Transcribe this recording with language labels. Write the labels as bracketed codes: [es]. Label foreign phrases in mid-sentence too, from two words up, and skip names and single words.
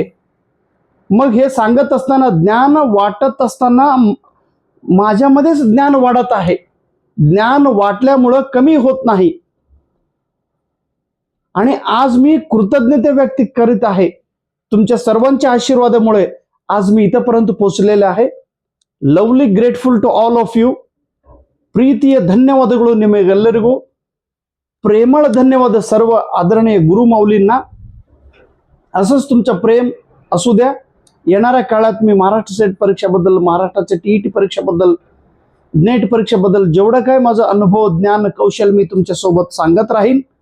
[mr] मग हे सांगत असताना, ज्ञान वाटत असताना माझ्यामध्येच ज्ञान वाढत आहे। ज्ञान वाटल्यामुळं कमी होत नाही। आणि आज मी कृतज्ञता व्यक्त करीत आहे तुमच्या सर्वांच्या आशीर्वादामुळे आज मी इथपर्यंत पोहोचलेले आहे. [en] lovely grateful to all of you. [kn] ಪ್ರೀತಿಯ ಧನ್ಯವಾದಗಳು ನಿಮಗೆಲ್ಲರಿಗೂ. [mr] प्रेमळ धन्यवाद सर्व आदरणीय गुरु माऊलींना. असंच तुमचं प्रेम असू द्या. येणाऱ्या काळात मी महाराष्ट्र सेट परीक्षाबद्दल, महाराष्ट्राच्या टीईटी परीक्षेबद्दल, नेट परीक्षेबद्दल जेवढं काय माझा अनुभव, ज्ञान, कौशल मी तुमच्या सोबत सांगत राहीन.